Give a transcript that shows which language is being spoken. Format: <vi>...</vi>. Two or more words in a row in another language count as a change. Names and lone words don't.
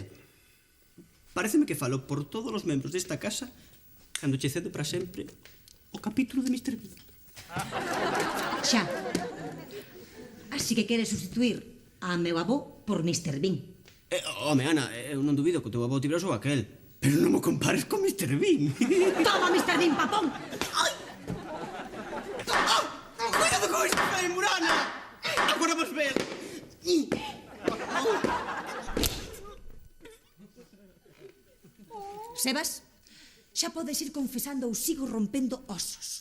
<gl>Paréceme que falo por todos os membros desta casa cando che cedo para sempre o capítulo de Mr. Bean. Xa. Así que queres sustituir a meu avó por Mr. Bean. Home, Ana, eu non dubido que o teu avó tivera o aquel, pero non mo compares con Mr. Bean. Toma, Mr. Bean, papón! Ai! Cuidado con este fémur, Ana! Agora vas ver. Sebas, xa podes ir confesando ou sigo rompendo osos.</gl>